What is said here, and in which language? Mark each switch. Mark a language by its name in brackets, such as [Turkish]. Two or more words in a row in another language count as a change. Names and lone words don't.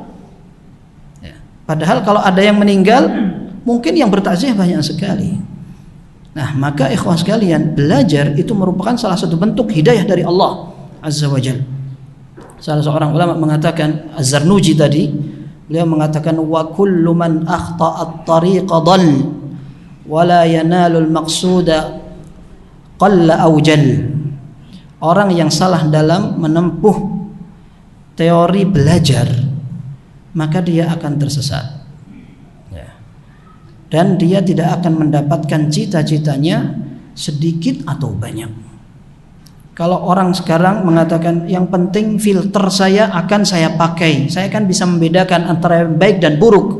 [Indonesian] Ya. Padahal kalau ada yang meninggal, mungkin yang bertakziah banyak sekali. Nah, maka ikhwah sekalian, belajar itu merupakan salah satu bentuk hidayah dari Allah [Arabic] عز وجل. [Indonesian] Salah seorang ulama mengatakan, Az-Zarnuji tadi, beliau mengatakan, [Arabic] وكل من أخطأ الطريق ضل ولا ينال المقصود قل أو جل. [Indonesian] Orang yang salah dalam menempuh teori belajar, maka dia akan tersesat. Ya. Dan dia tidak akan mendapatkan cita-citanya sedikit atau banyak. Kalau orang sekarang mengatakan yang penting filter saya akan saya pakai, saya kan bisa membedakan antara yang baik dan buruk.